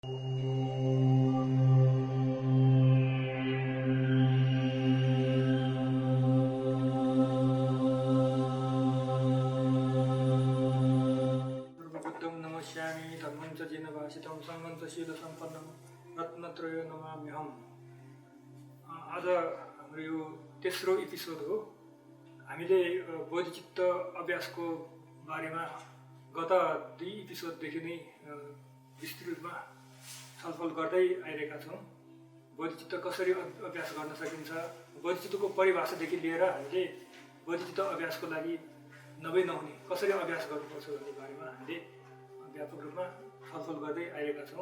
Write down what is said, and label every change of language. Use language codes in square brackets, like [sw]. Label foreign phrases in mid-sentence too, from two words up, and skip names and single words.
[sa] सर्वबुद्धं नमस्यामि धर्मं च येन भाषितं संघं च शीलसम्पन्नं रत्नत्रयो नमाम्यहम्। [ne] आज हाम्रो यो तेस्रो एपिसोड हो। हामीले बोधिचित्त अभ्यासको बारेमा गत 2 एपिसोडदेखि नै विस्तृत रूपमा छलफल गर्दै आइरहेका छौँ। बोधिचित्त कसरी अभ्यास गर्न सकिन्छ, बोधिचित्तको परिभाषादेखि लिएर हामीले बोधिचित्त अभ्यासको लागि नभई नहुने कसरी अभ्यास गर्नुपर्छ भन्ने बारेमा हामीले व्यापक रूपमा छलफल गर्दै आइरहेका छौँ।